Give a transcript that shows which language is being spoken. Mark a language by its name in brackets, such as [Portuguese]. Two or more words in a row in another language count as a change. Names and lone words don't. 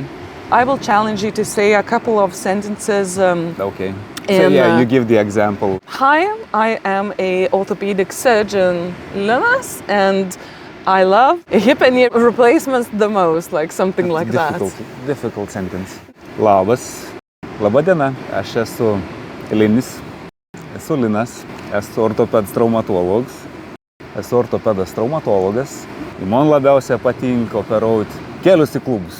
[English] I will challenge you to say a couple of sentences. Okay. So yeah, you give the example. Hi, I am a orthopedic surgeon, Linas, and I love hip and knee replacements the most, like something like that. Difficult sentence. [Lithuanian] Labas. Labą dieną. Aš esu Linis. Esu Linas. Esu ortopedas traumatologas. Esu ortopedas traumatologas. Man labiausiai patinka operuoti kelius į klubus.